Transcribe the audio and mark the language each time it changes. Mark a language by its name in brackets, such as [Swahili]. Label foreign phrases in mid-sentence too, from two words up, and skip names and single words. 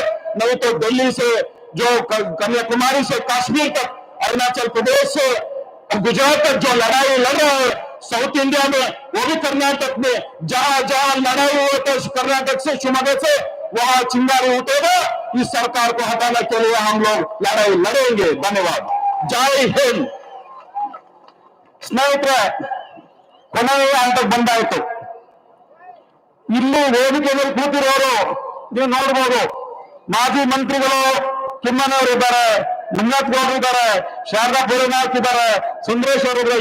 [Hindi] नहीं तो दिल्ली से जो कन्याकुमारी से कश्मीर तक, अरुणाचल प्रदेश से गुजरात तक जो लड़ाई लड़ रहा है, साउथ इंडिया में, वो भी कर्नाटक में, जहां जहां लड़ाई हुई तो कर्नाटक से शिवमोगा से वहां चिंगारी उठेगा। इस सरकार को हटाने के लिए हम लोग लड़ाई लड़ेंगे। धन्यवाद। जय हिंद। [Kannada] ಸ್ನೇಹಿತರೆ, ಕೊನೆಯ ಹಂತಕ್ಕೆ ಬಂದಾಯ್ತು। ಇಲ್ಲಿ ವೇದಿಕೆ ಮೇಲೆ ಕೂತಿರೋರು ನೀವು ನೋಡ್ಬೋದು, ಮಾಜಿ ಮಂತ್ರಿಗಳು ಕಿಮ್ಮನವರು ಇದ್ದಾರೆ, ಮಂಜುನಾಥ್ ಗೌಡ್ರು ಇದ್ದಾರೆ, ಶಾರದಾ ಭೂರಿನಾಥ್ ಇದ್ದಾರೆ, ಸುಂದರೇಶ್ ಅವರು ಇದ್ದಾರೆ.